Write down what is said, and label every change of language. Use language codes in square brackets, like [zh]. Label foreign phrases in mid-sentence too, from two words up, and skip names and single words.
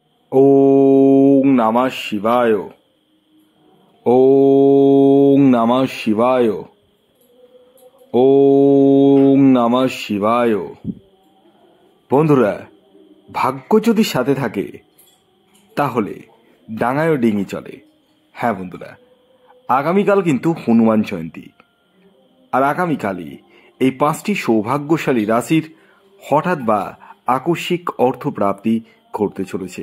[sa] ওং নমঃ শিবায়। ওং নমঃ শিবায়। ওং নমঃ শিবায়। [bn] বন্ধুরা, ভাগ্য যদি সাথে থাকে তাহলে ডাঙায়ও ডিঙি চলে। হ্যাঁ বন্ধুরা, আগামীকাল কিন্তু হনুমান জয়ন্তী। আর আগামীকালই এই 5টি সৌভাগ্যশালী রাশির হঠাৎ বা আকস্মিক অর্থপ্রাপ্তি ঘটতে চলেছে।